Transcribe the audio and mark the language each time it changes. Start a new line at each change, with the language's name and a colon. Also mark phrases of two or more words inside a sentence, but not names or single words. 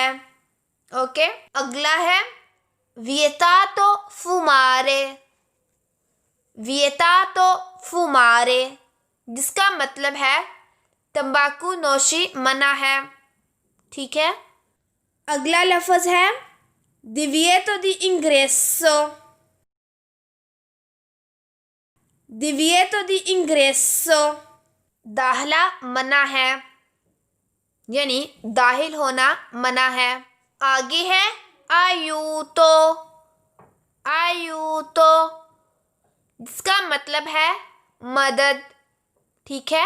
Urdu: اوکے۔ اگلا ہے
Italian: vietato fumare. vietato fumare
Urdu: جس کا مطلب ہے تمباکو نوشی منع ہے. ٹھیک ہے۔ اگلا لفظ ہے
Italian: divieto di ingresso। divieto di ingresso
Urdu: داخلہ منع ہے، یعنی داخل ہونا منع ہے. آگے ہے آیوتو۔ آیوتو جس کا مطلب ہے مدد. ٹھیک ہے.